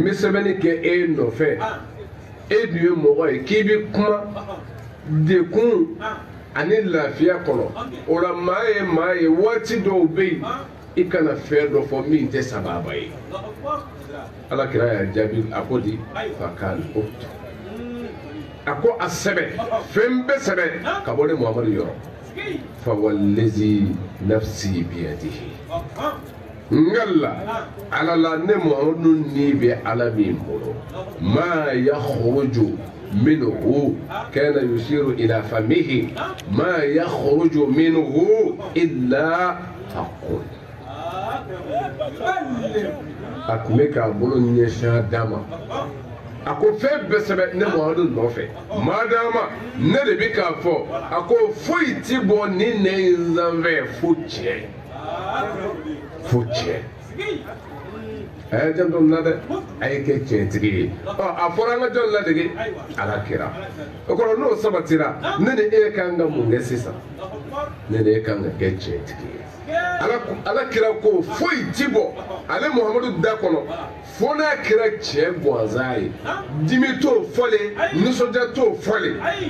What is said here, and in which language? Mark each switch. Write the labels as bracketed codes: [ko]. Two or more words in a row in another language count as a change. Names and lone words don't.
[bm] bɛ sɛbɛnni kɛ e nɔfɛ e dun ye mɔgɔ ye k'i bɛ kuma dekun ani lafiya kɔnɔ o la maa ye waati dɔw bɛ yen i kana fɛn dɔ fɔ min tɛ sababa ye alakira y'a jaabi a ko di fa kan o a ko a sɛbɛn fɛn bɛɛ sɛbɛn ka bɔ ne Muhamadu yɔrɔ [ar] فوالذي نفسي بيده [bm] ngalla ala la ne Muhamadu ni bɛ ala min bolo [ar] ما يخرج منه كان يشير إلى فمه ما يخرج منه إلا حق [bm] a tun bɛ k'a bolo ɲɛsin d'a ma a ko fɛn bɛɛ sɛbɛn ne Muhamadu nɔfɛ madama ne de bɛ k'a fɔ a ko foyi ti bɔ ni nɛ in sanfɛ fo tiɲɛ a y'a janto nin na dɛ a ye kɛ tiɲɛtigi ye a fɔra an ka jɔn ladege ala kira o kɔrɔ n'o sabatira ne ni e kan ka mun kɛ sisan ne ni e kan ka kɛ tiɲɛtigi ye ala kira ko foyi ti bɔ ale Muhamadu da kɔnɔ fo n'a kɛra tiɲɛ gansan ye dimi t'o fɔlen nisɔndiya t'o fɔlen